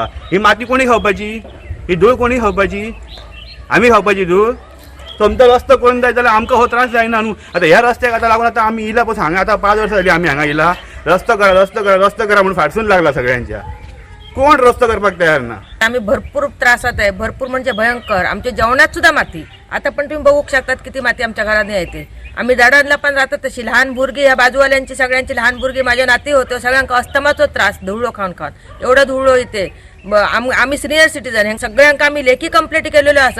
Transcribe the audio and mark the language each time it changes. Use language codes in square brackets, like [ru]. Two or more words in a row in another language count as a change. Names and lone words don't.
[kok] ही माती कोणी खावपाची, ही धूळ कोणी खावपाची, आमी खावपाची धूळ. तुमचो रस्तो करून जाय जाल्यार आमकां हो त्रास जायना न्हू. आतां ह्या रस्त्याक आतां लागून आतां आमी येयला पळय, हांगा आतां 5 वर्सां जालीं आमी हांगा येयला. रस्तो करा म्हणून फाटसून लागला सगळ्यांच्या. कोण रस्तो करपाक तयार ना. [mr] आम्ही भरपूर त्रासात आहे, भरपूर म्हणजे भयंकर. आमच्या जेवणात सुद्धा माती. आता पण तुम्ही बघू शकतात किती माती आमच्या घरात येते. आम्ही दाडांना पण राहतात तशी लहान भुरगी, ह्या बाजूवाल्यांची सगळ्यांची लहान भुरगी, माझ्या नाती होतो, सगळ्यांका अस्थमाचो त्रास धुळो खाऊन एवढं धुळो येते. आम्ही [en] senior citizen [mr] हे सगळ्यांका आम्ही लेखी कंप्लेंट केलेलो असतात.